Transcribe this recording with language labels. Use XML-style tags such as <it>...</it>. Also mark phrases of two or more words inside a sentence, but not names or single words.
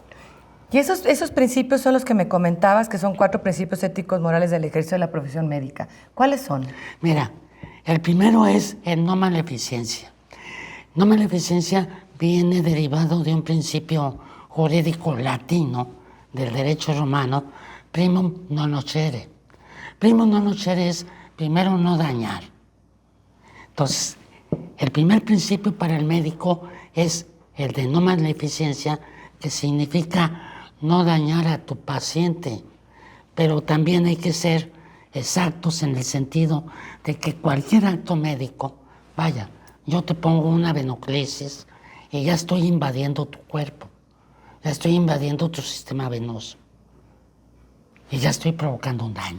<es>Y esos principios son los que me comentabas, que son 4 principios éticos morales del ejercicio de la profesión médica. ¿Cuáles son? Mira, el primero es el no maleficencia. No maleficencia viene derivado de un principio jurídico latino del derecho romano,</es> <la>primum non nocere. Primum non nocere</la> <es>es primero no dañar. Entonces, el primer principio para el médico es el de no maleficencia, que significa no dañar a tu paciente, pero también hay que ser exactos en el sentido de que cualquier acto médico, vaya, yo te pongo una venoclisis y ya estoy invadiendo tu cuerpo, ya estoy invadiendo tu sistema venoso y ya estoy provocando un daño.</es>